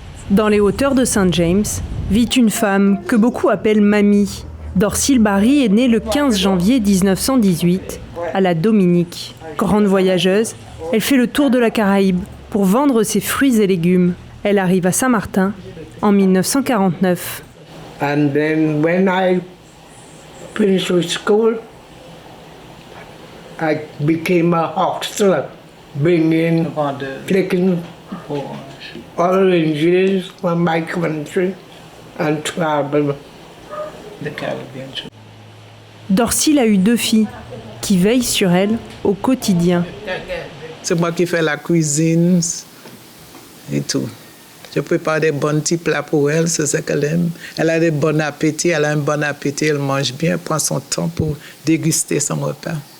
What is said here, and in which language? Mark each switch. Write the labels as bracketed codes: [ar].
[fr] Dans les hauteurs de St. James, vit une femme que beaucoup appellent Mamie. Dorcille Barry est née le 15 janvier 1918 à la Dominique. Grande voyageuse, elle fait le tour de la Caraïbe pour vendre ses fruits et légumes. Elle arrive à Saint-Martin en 1949. [en] And then when I finished with school, I became a hostler, bringing chicken, oranges from my country and travel the Caribbean. [fr] Dorcille a eu 2 filles qui veillent sur elle au quotidien. C'est moi qui fais la cuisine et tout. Je prépare des bons petits plats pour elle, c'est ce qu'elle aime. Elle a des bons appétits, elle a un bon appétit, elle mange bien, elle prend son temps pour déguster son repas.